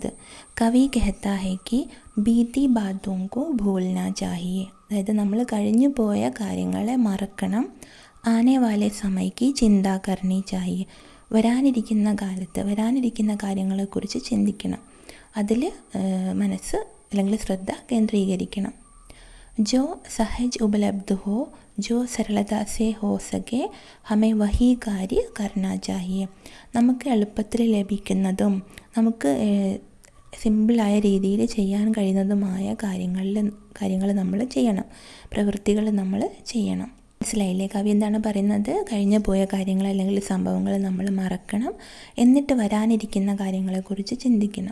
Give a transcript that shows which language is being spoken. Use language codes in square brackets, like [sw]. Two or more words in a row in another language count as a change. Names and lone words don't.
[hi] कवि कहता है कि बीती बातों को भूलना चाहिए, [ml] അതായത് നമ്മൾ കഴിഞ്ഞു പോയ കാര്യങ്ങളെ മറക്കണം. [hi] आने वाले समय की चिंता करनी चाहिए, [ml] വരാനിരിക്കുന്ന കാലത്ത് വരാനിരിക്കുന്ന കാര്യങ്ങളെക്കുറിച്ച് ചിന്തിക്കണം, അതിൽ മനസ്സ് അല്ലെങ്കിൽ ശ്രദ്ധ കേന്ദ്രീകരിക്കണം. [hi] जो सहज उपलब्ध हो, जो सरलता से हो सके, हमें वही कार्य करना चाहिए. [ml] നമുക്ക് എളുപ്പത്തിൽ ലഭിക്കുന്നതും നമുക്ക് സിമ്പിളായ രീതിയിൽ ചെയ്യാൻ കഴിയുന്നതുമായ കാര്യങ്ങൾ നമ്മൾ ചെയ്യണം, പ്രവൃത്തികൾ നമ്മൾ ചെയ്യണം. മനസ്സിലായില്ലേ? കവി എന്താണ് പറയുന്നത്? കഴിഞ്ഞു പോയ കാര്യങ്ങൾ അല്ലെങ്കിൽ സംഭവങ്ങൾ നമ്മൾ മറക്കണം, എന്നിട്ട് വരാനിരിക്കുന്ന കാര്യങ്ങളെക്കുറിച്ച് ചിന്തിക്കണം.